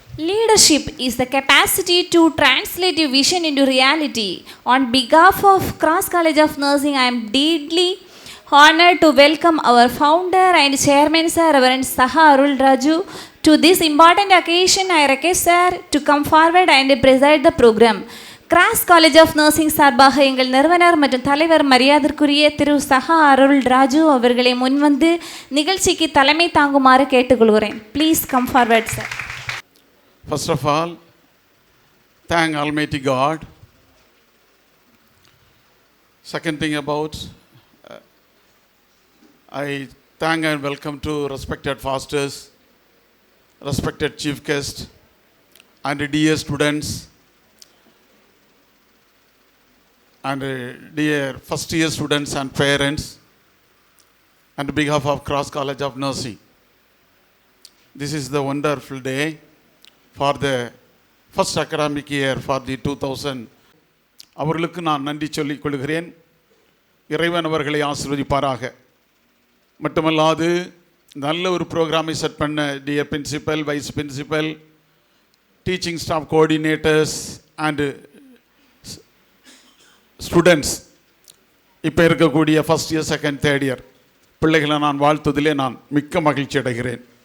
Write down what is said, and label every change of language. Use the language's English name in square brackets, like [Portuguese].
[English] Leadership is the capacity to translate your vision into reality. On behalf of Cross College of Nursing, I am deeply honored to welcome our founder and chairman, Sir Reverend Saha Arul Raju. To this important occasion, I request Sir to come forward and preside the program. [Tamil] Cross college of nursing சார்பாக எங்கள் நிறுவனர் மற்றும் தலைவர் மரியாதைக்குரிய திரு சஹா அருள் ராஜு அவர்களை முன்வந்து நிகழ்ச்சிக்கு தலைமை தாங்குமாறு கேட்டுக்கொள்கிறேன். [English] Please come forward sir. First of all, thank Almighty God. Second thing about, I thank and welcome to respected fasters, respected chief guest, and dear students, and dear first year students and parents, and on behalf of Cross College of Nursing. This is the wonderful day for the first academic year for the 2000. [Tamil] அவர்களுக்கு நான் நன்றி சொல்லிக் கொள்கிறேன். இறைவன் அவர்களை ஆசீர்வதிப்பாராக. மட்டுமல்லாது நல்ல ஒரு ப்ரோக்ராமை செட் பண்ண [English] dear principal, vice principal, teaching staff coordinators and students, [Tamil] இப்போ இருக்கக்கூடிய first year, second, third year பிள்ளைகளை நான் வாழ்த்துவதிலே நான் மிக்க மகிழ்ச்சி அடைகிறேன்.